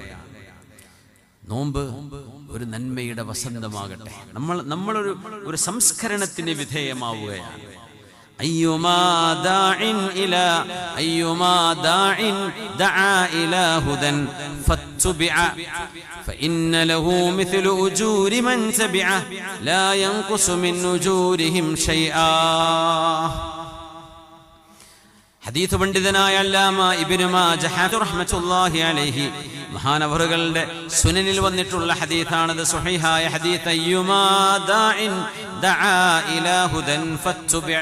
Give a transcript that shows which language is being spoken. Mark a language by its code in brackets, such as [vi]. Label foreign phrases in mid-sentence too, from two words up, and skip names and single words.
[ml] നോമ്പ് ഒരു നന്മയുടെ വസന്തമാകട്ടെ. നമ്മളൊരു സംസ്കരണത്തിന് വിധേയമാവുകയാണ്. [ar] أيما داع دعا إلى هدى فاتبع فإن له مثل أجور من تبعه لا ينقص من أجورهم شيئا. [ml] ഹദീസ് പണ്ഡിതനായ അല്ലാമ ഇബ്നു മാജഹ [ar] رحمة الله عليه [ml] മഹാനവറുകളുടെ സുനനിൽ വന്നിട്ടുള്ള ഹദീസാണത്. സ്വഹീഹായ ഹദീസ്. [ar] أيما داع دعا إلى هدى فاتبع.